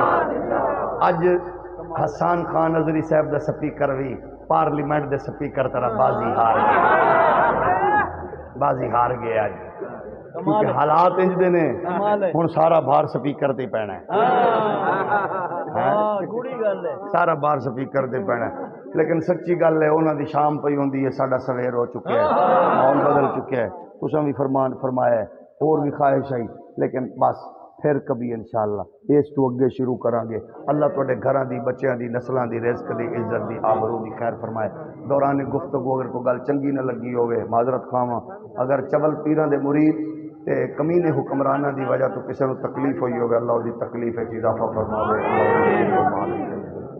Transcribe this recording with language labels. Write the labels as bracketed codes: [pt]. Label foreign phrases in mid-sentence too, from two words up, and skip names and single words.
[pa] اج حسان خان نظری صاحب دا سپیکر بھی پارلیمنٹ دے سپیکر طرح بازی ہار گئے اج، کیونکہ حالات انج دے نے، ہن سارا بھار سپیکر تے پینا ہے، سارا بھار سپیکر تے پینا ہے۔ لیکن سچی گل ہے انہاں دی شام پئی ہوندی ہے، ساڈا سویر ہو چکا ہے، ماحول بدل چکا ہے، تساں بھی فرمان فرمایا ہے، اور بھی خواہش ہے، لیکن بس پھر کبھی انشاءاللہ اس تو اگے شروع کریں گے۔ اللہ تواڈے گھراں دی، بچیاں دی، نسلاں دی، رزق دی، عزت دی، آبرو دی خیر فرمائے۔ دوران گفتگو اگر کوئی گل چنگی نہ لگی ہوئے معذرت خواہاں، اگر چول پیراں دے مرید تے کمینے حکمراناں دی وجہ تو کسی نو تکلیف ہوئی ہوگی، اللہ دی تکلیف اضافہ فرماوے۔